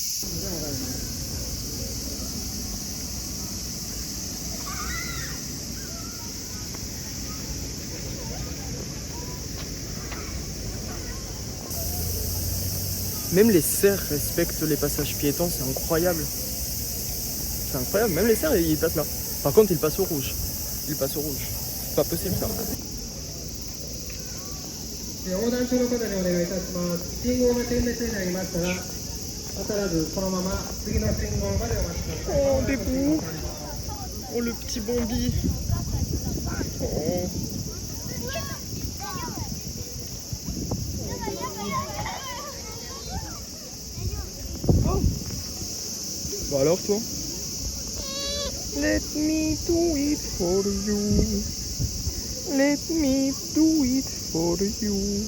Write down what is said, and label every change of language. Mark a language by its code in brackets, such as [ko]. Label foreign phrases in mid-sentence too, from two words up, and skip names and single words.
[fr] Même les cerfs respectent les passages piétons, c'est incroyable. C'est incroyable, même les cerfs ils passent là. Par contre ils passent au rouge. Ils passent au rouge. C'est pas possible ça. [ja] 横断中の方にお願いいたします。信号が点滅になりましたら、渡らずそのまま次の信号までお待ちください。 [fr] Oh, des bouts. Oh, le petit Bambi. Oh. Oh. Bah alors toi? [en] Let me do it for you. Let me do it for you.